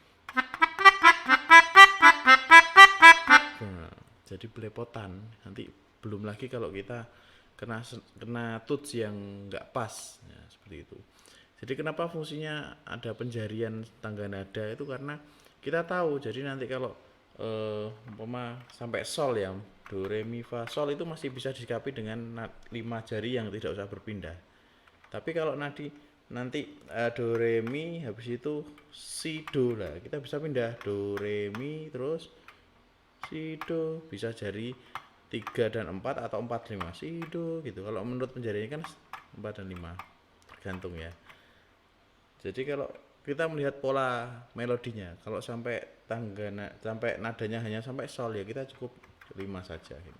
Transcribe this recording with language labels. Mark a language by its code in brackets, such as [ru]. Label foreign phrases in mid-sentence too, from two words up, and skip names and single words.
[id] Nah, jadi belepotan. Nanti belum lagi kalau kita kena tuts yang nggak pas, ya, seperti itu. Jadi kenapa fungsinya ada penjarian tangga nada itu karena kita tahu. Jadi nanti kalau umpama sampai sol ya, do re mi fa sol itu masih bisa disikapi dengan 5 jari yang tidak usah berpindah. Tapi kalau nanti do re mi habis itu si do lah, kita bisa pindah do re mi terus si do, bisa jari 3 dan 4 atau 4 5 si do gitu. Kalau menurut penjariannya kan 4 dan 5 tergantung ya. Jadi kalau kita melihat pola melodinya, kalau sampai sampai nadanya hanya sampai sol ya kita cukup 5 saja ini.